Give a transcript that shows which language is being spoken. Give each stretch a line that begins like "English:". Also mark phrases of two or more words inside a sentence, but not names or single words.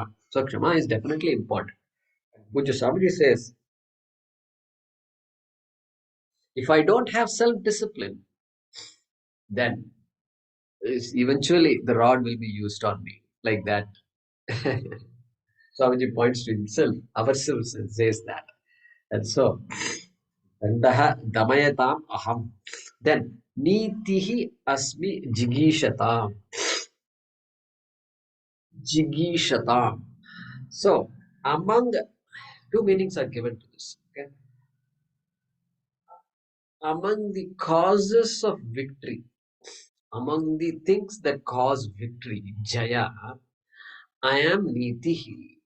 English: So Kshama is definitely important. Puja Swamiji says, if I don't have self-discipline, then eventually the rod will be used on me. Like that. Swamiji points to himself, ourselves, and says that. And so,
Sanskrit: Dandaha damayatam aham. Then, nitihi asmi jigishatam. Jigishatam.
English: So, among two meanings are given to this. Okay? Among the causes of victory, among the things that cause victory, jaya, I am nitihi.